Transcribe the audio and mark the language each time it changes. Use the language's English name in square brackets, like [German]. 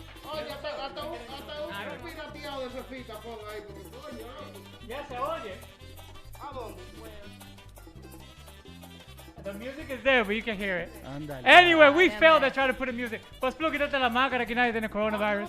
[Spanish] Oye, hasta un pirateado de Fefita ponga ahí, porque coño, loco. Ya se oye. ¿A dónde? [English] The music is there, but you can hear it. [Spanish] Ándale. [English] Anyway, we failed at trying to put the music. [Spanish] Pues Splu, quítate la máscara que nadie tiene coronavirus.